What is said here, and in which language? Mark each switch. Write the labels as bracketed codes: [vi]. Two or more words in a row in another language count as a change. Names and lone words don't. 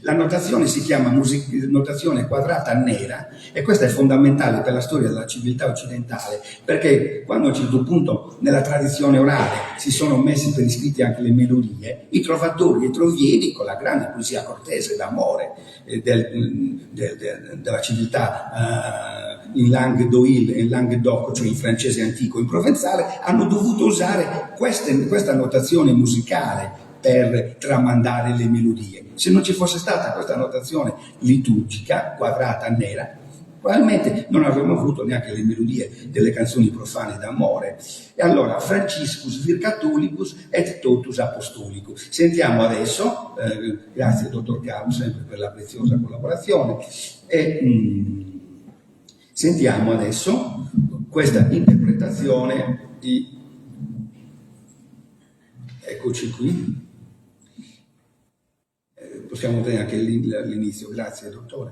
[it] La notazione si chiama notazione quadrata nera e questa è fondamentale per la storia della civiltà occidentale, perché quando a un certo punto nella tradizione orale si sono messi per iscritti anche le melodie, i trovatori e i trovieri, con la grande poesia cortese d'amore della civiltà in [fr] langue d'Oil [it] e in Languedoc, cioè in francese antico, in provenzale, hanno dovuto usare questa notazione musicale per tramandare le melodie. Se non ci fosse stata questa notazione liturgica, quadrata nera, probabilmente non avremmo avuto neanche le melodie delle canzoni profane d'amore. E allora, [la] Franciscus vir Catholicus et totus apostolicus. [it] Sentiamo adesso, grazie dottor Caro sempre per la preziosa collaborazione, sentiamo adesso questa interpretazione di, eccoci qui, possiamo vedere anche l'inizio, grazie dottore.